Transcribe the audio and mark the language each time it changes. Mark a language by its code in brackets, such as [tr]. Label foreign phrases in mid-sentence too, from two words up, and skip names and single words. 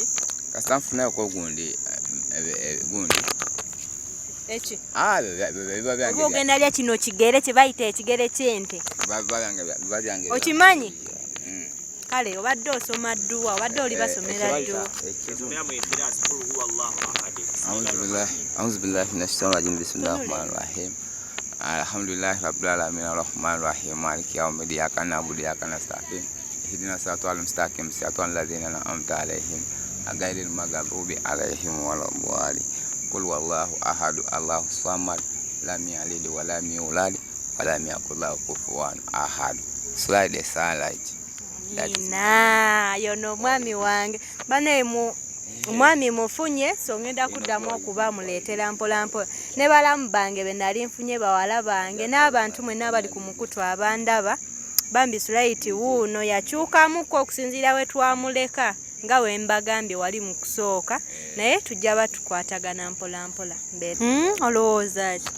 [lg] Kasita nfuna ko gundi gundi. Echi? Biba byange. Ogenda lya kino kigere kye bayita ekigere ky'ente. Biba byange. Okimanyi? Kale obadde osoma dduwa, obadde oli basomera dduwa. [ar] أعوذ بالله من الشيطان الرجيم. بسم الله الرحمن الرحيم. الحمد لله رب العالمين الرحمن الرحيم مالك يوم الدين إياك نعبد وإياك نستعين اهدنا الصراط المستقيم صراط الذين أنعمت عليهم غير المغضوب عليهم ولا الضالين. قل هو الله أحد الله الصمد لم يلد ولم يولد ولم يكن له كفوا أحد. Sulait the Sulait. [lg] Nina yono mwami wange bane omwami mufunye so ngenda kuddamu okuba muleetera mpolampo ne balamu bange be nali nfunye bawala bange n'abantu mwenna bali ku mukutu abandaba bambi Sulait wuuno yakyukamuko okusinziira we twamuleka nga we mbagambye wali mu kusooka naye tujja batukwatagana mpolampola olowooza ki?